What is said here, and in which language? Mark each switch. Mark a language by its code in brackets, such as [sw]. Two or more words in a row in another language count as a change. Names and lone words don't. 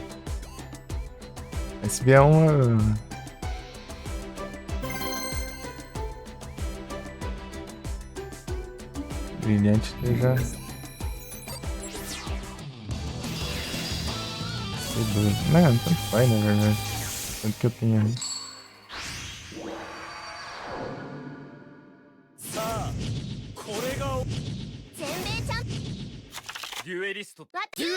[pt] Se vier uma. Brilhante já. Não, tanto faz na verdade. Tanto que eu tenho aí. [ja] さあこれが全米チャンピデュエリストオンはデュエル